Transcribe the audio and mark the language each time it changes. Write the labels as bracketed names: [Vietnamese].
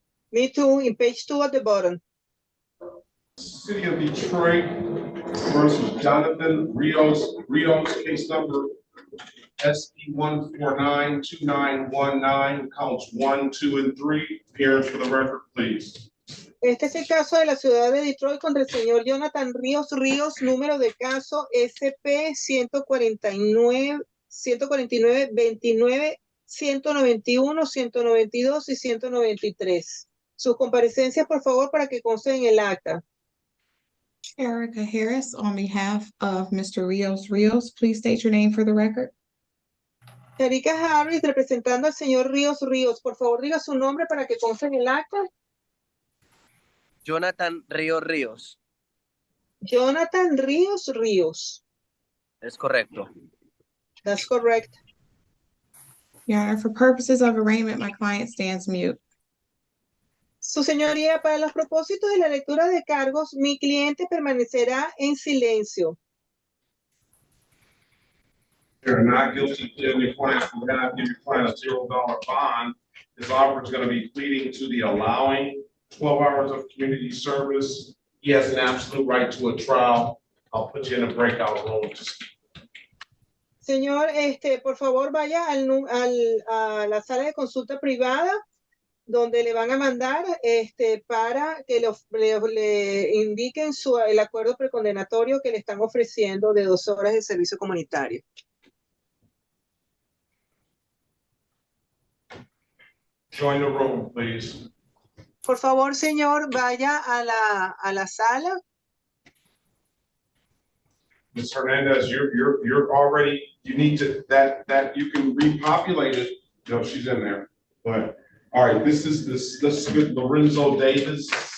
[English] Me too, in page 2 at the bottom. City of Detroit versus Jonathan Rios, case number SP 1492919, counts 1, 2, and 3. Appearance for the record, please. [Spanish] Este es el caso de la ciudad de Detroit contra el señor Jonathan Ríos, número de caso SP 149-29, 191, 192 y 193. Sus comparecencias, por favor, para que consten en el acta. [English] Erica Harris, on behalf of Mr. Rios, please state your name for the record. [Spanish] Erika Harris, representando al señor Ríos. Por favor, diga su nombre para que conste en el acta. Jonathan Ríos. Jonathan Ríos. Es correcto. [English] That's correct. Your Honor, for purposes of arraignment, my client stands mute. [Spanish] Su señoría, para los propósitos de la lectura de cargos, mi cliente permanecerá en silencio. [English] You're not guilty to your client. We're going to give your client a $0 bond. His offer is going to be pleading to the allowing 12 hours of community service. He has an absolute right to a trial. I'll put you in a breakout room. [Spanish] Señor, por favor, vaya a la sala de consulta privada, donde le van a mandar para que le indiquen el acuerdo precondenatorio que le están ofreciendo de 2 horas de servicio comunitario. [English] Join the room, please. [Spanish] Por favor, señor, vaya a la sala. [English] Ms. Hernandez, you're already, you need to, that you can repopulate it. No, she's in there. But, all right, this is good. Lorenzo Davis.